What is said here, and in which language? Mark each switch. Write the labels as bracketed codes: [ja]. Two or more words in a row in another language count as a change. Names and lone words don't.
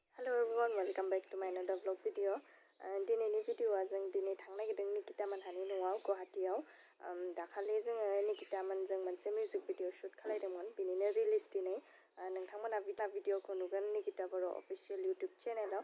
[en] Hello everyone, welcome back to my another vlog video. [brx] दिनैनि भिडिअआ जों दिनै थांनो नागिरदों निकिता मोनहानि न'आव गुवाहाटीयाव। दाखालि जोङो निकिता मोनजों मोनसे [en] music video [brx] शुट खालामदोंमोन, बिनिनो रिलिज दिनै। नोंथांमोना भिडिअखौ नुगोन निकिता बर' [en] official YouTube channel.